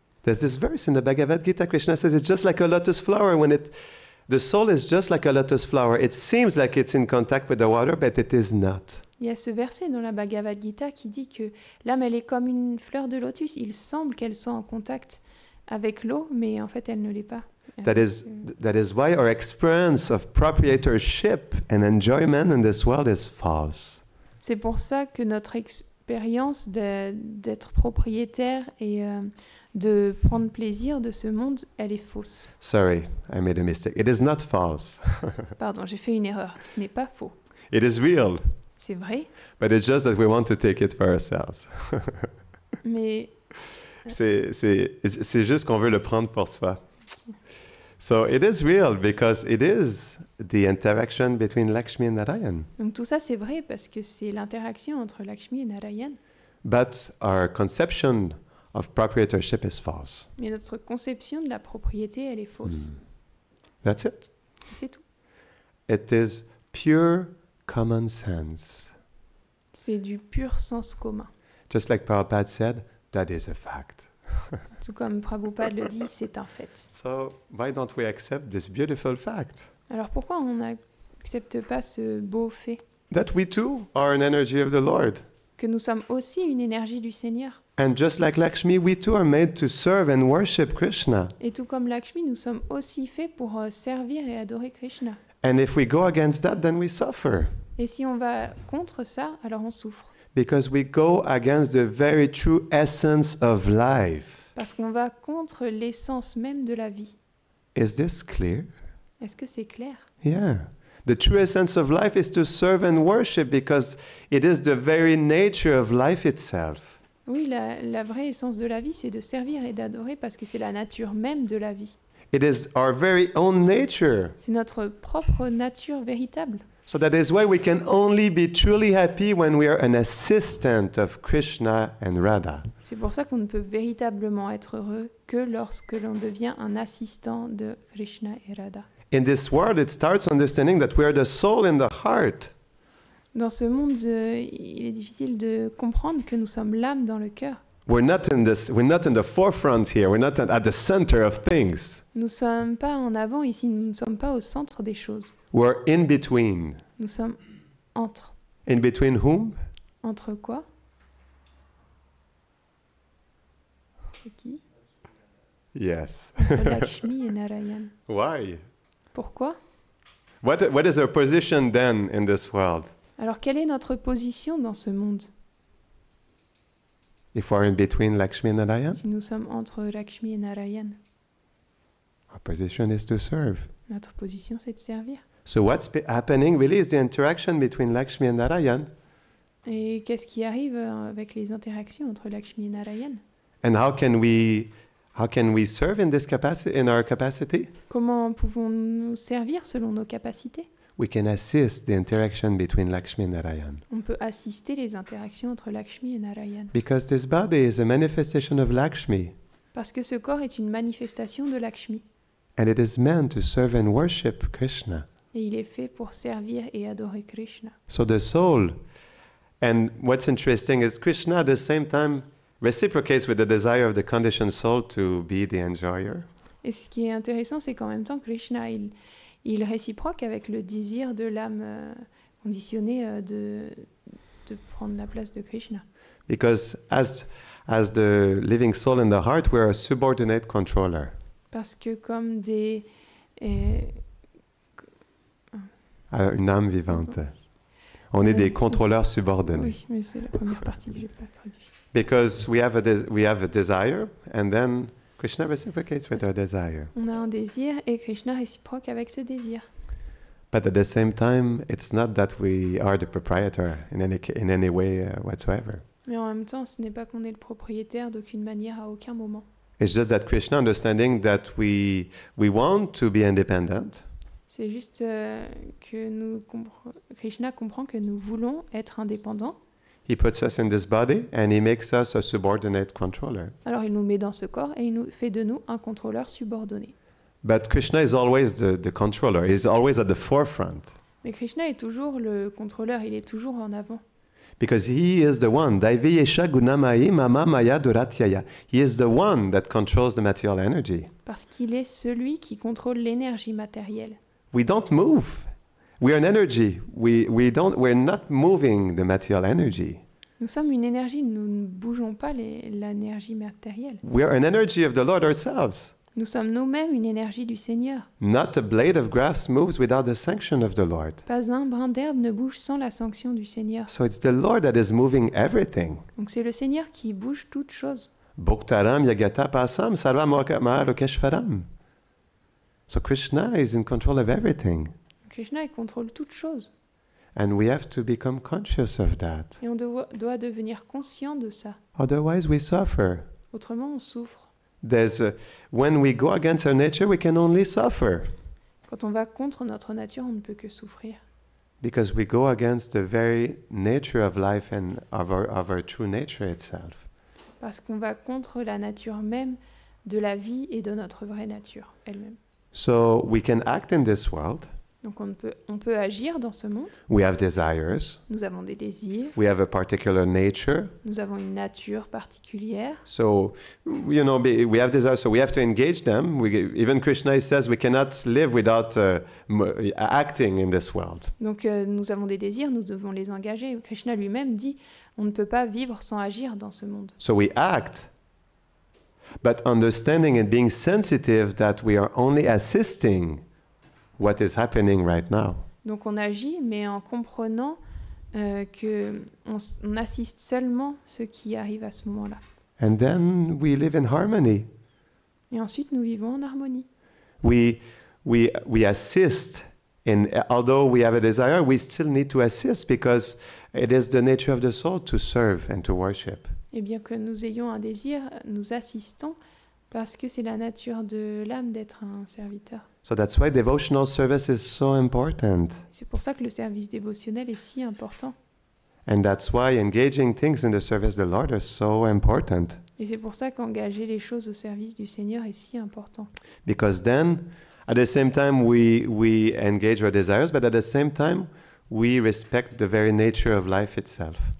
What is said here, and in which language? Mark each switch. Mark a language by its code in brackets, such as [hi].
[en] There's this verse in the Bhagavad Gita, Krishna says it's just like a lotus flower. The soul is just like a lotus flower. It seems like it's in contact with the water, but it is not. [fr] Il y a ce verset dans la Bhagavad Gita qui dit que l'âme, elle est comme une fleur de lotus. Il semble qu'elle soit en contact avec l'eau, mais en fait, elle ne l'est pas. [en] That is why our experience of proprietorship and enjoyment in this world is false. [fr] C'est pour ça que notre expérience d'être propriétaire et de prendre plaisir de ce monde, elle est fausse. [en] Sorry, I made a mistake. It is not false. [fr] Pardon, j'ai fait une erreur. Ce n'est pas faux. [en] It is real. [fr] C'est vrai. [en] But it's just that we want to take it for ourselves. [fr] Mais c'est juste qu'on veut le prendre pour soi. [en] So it is real because it is the interaction between Lakshmi and Narayan. [fr] Donc tout ça c'est vrai parce que c'est l'interaction entre Lakshmi et Narayan. [en] But our conception of proprietorship is false. [fr] Mais notre conception de la propriété, elle est fausse. [en] That's it. [fr] C'est tout. [en] It is pure common sense. [fr] C'est du pur sens commun. [en] Just like Prabhupada said, that is a fact. [fr] Tout comme Prabhupada le dit, c'est un fait. [en] So why don't we accept this beautiful fact? [fr] Alors pourquoi on n'acceptent pas ce beau fait, [en] that we too are an energy of the Lord. [fr] que nous sommes aussi une énergie du Seigneur. [en] And just like Lakshmi, we too are made to serve and worship Krishna. [fr] Et tout comme Lakshmi, nous sommes aussi faits pour servir et adorer Krishna. [en] And if we go against that, then we suffer. [fr] Et si on va contre ça, alors on souffre. [en] Because we go against the very true essence of life. [fr] Parce qu'on va contre l'essence même de la vie. [en] Is this clear? [fr] Est-ce que c'est clair? [en] Yeah. The true essence of life is to serve and worship because it is the very nature of life itself. [fr] Oui, la vraie essence de la vie, c'est de servir et d'adorer parce que c'est la nature même de la vie. [en] It is our very own nature. [fr] C'est notre propre nature véritable. [en] So that is why we can only be truly happy when we are an assistant of Krishna and Radha. [fr] C'est pour ça qu'on ne peut véritablement être heureux que lorsque l'on devient un assistant de Krishna et Radha. [en] In this world, it starts understanding that we are the soul in the heart. [fr] Dans ce monde, il est difficile de comprendre que nous sommes l'âme dans le cœur. [en] We're not in the forefront here. We're not at the center of things. [fr] Nous ne sommes pas en avant ici, nous ne sommes pas au centre des choses. [en] We're in between. [fr] Nous sommes entre. [en] In between whom? [fr] Entre quoi? Entre qui? [en] Yes. [fr] Entre Lakshmi et Narayan. [en] Why? [fr] Pourquoi? [en] What is our position then in this world? [fr] Alors, quelle est notre position dans ce monde? [en] If we're in between Lakshmi and Narayan, [fr] Si nous sommes entre Lakshmi et Narayan, [en] our position is to serve. [fr] notre position, c'est de servir. [en] So what's happening really is the interaction between Lakshmi and Narayan. [fr] Et qu'est-ce qui arrive avec les interactions entre Lakshmi et Narayan? [en] And how can we serve in our capacity? [fr] Comment pouvons-nous servir selon nos capacités? [en] We can assist the interaction between Lakshmi and Narayan. [fr] On peut assister les interactions entre Lakshmi et Narayan. [en] Because this body is a manifestation of Lakshmi. [fr] Parce que ce corps est une manifestation de Lakshmi. [en] And it is meant to serve and worship Krishna. [fr] Et il est fait pour servir et adorer Krishna. [en] So the soul, and what's interesting is Krishna at the same time reciprocates with the desire of the conditioned soul to be the enjoyer. [fr] Et ce qui est intéressant, c'est qu'en même temps, Krishna, il réciproque avec le désir de l'âme conditionnée de prendre la place de Krishna. [en] Because as the living soul in the heart, we're a subordinate controller. [fr] Parce que comme des... Une âme vivante. On est des contrôleurs subordonnés. Oui, mais c'est la première partie que je n'ai pas traduit. [en] Because we have a desire, and then Krishna reciprocates with our desire. [fr] On a un désir et Krishna réciproque avec ce désir. [en] But at the same time, it's not that we are the proprietor in any way whatsoever. [fr] Mais en même temps, ce n'est pas qu'on est le propriétaire d'aucune manière à aucun moment. [en] It's just that Krishna understanding that we want to be independent. [fr] C'est juste que Krishna comprend que nous voulons être indépendants. [en] He puts us in this body and he makes us a subordinate controller. [fr] Alors il nous met dans ce corps et il nous fait de nous un contrôleur subordonné. [en] But Krishna is always the controller. He's always at the forefront. [fr] Mais Krishna est toujours le contrôleur, il est toujours en avant. [en] Because he is the one. [sa] Daiviyesha gunamayi mama maya duratyaya. [en] He is the one that controls the material energy. [fr] Parce qu'il est celui qui contrôle l'énergie matérielle. [en] We don't move. We are an energy. We're not moving the material energy. [fr] Nous sommes une énergie, nous ne bougeons pas l'énergie matérielle. [en] We are an energy of the Lord ourselves. [fr] Nous sommes nous-mêmes une énergie du Seigneur. [en] Not a blade of grass moves without the sanction of the Lord. [fr] Pas un brin d'herbe ne bouge sans la sanction du Seigneur. [en] So it's the Lord that is moving everything. [fr] Donc c'est le Seigneur qui bouge toutes choses. [sa] Bhoktaram yagata pasam sarva lokeshvaram. [en] So Krishna is in control of everything. [fr] Krishna il contrôle toutes choses. [en] And we have to become conscious of that. [fr] Et on doit devenir conscient de ça. [en] Otherwise we suffer. [fr] Autrement on souffre. [en] When we go against our nature, we can only suffer. [fr] Quand on va contre notre nature, on ne peut que souffrir. [en] Because we go against the very nature of life and of our true nature itself. [fr] Parce qu'on va contre la nature même de la vie et de notre vraie nature elle-même. [en] So we can act in this world. [fr] Donc on peut agir dans ce monde. [en] We have desires. [fr] Nous avons des désirs. [en] We have a particular nature. [fr] Nous avons une nature particulière. [en] So, we have desires, so we have to engage them. Even Krishna says we cannot live without acting in this world. [fr] Donc nous avons des désirs, nous devons les engager. Krishna lui-même dit, on ne peut pas vivre sans agir dans ce monde. [en] So we act, but understanding and being sensitive that we are only assisting what is happening right now. [fr] Donc on agit, mais en comprenant que on assiste seulement ce qui arrive à ce moment-là. [en] And then we live in harmony. [fr] Et ensuite nous vivons en harmonie. [en] We assist, although we have a desire, we still need to assist because it is the nature of the soul to serve and to worship. [fr] Et bien que nous ayons un désir, nous assistons parce que c'est la nature de l'âme d'être un serviteur. [en] So that's why devotional service is so important. [fr] C'est pour ça que le service dévotionnel est si important. [en] And that's why engaging things in the service of the Lord is so important. [fr] Et c'est pour ça qu'engager les choses au service du Seigneur est si important. [en] Because then, at the same time, we engage our desires, but at the same time, we respect the very nature of life itself.